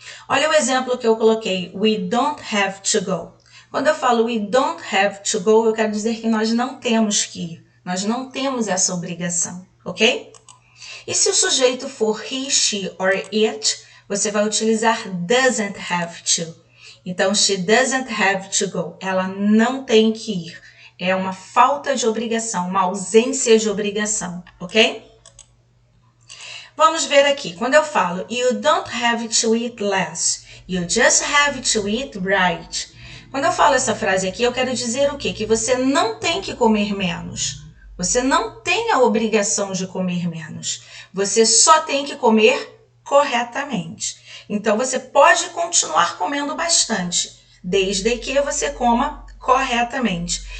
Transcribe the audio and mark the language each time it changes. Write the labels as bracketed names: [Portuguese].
[Portuguese] Olha o exemplo que eu coloquei, [English] we don't have to go. [Portuguese] Quando eu falo [English] we don't have to go, [Portuguese] eu quero dizer que nós não temos que ir. Nós não temos essa obrigação, ok? E se o sujeito for [English] he, she or it, [Portuguese] você vai utilizar [English] doesn't have to. Então, she doesn't have to go. [Portuguese] Ela não tem que ir. É uma falta de obrigação, uma ausência de obrigação, ok? Vamos ver aqui. Quando eu falo [English] you don't have to eat less, you just have to eat right. [Portuguese] Quando eu falo essa frase aqui, eu quero dizer o quê? Que você não tem que comer menos. Você não tem a obrigação de comer menos. Você só tem que comer corretamente. Então, você pode continuar comendo bastante, desde que você coma corretamente.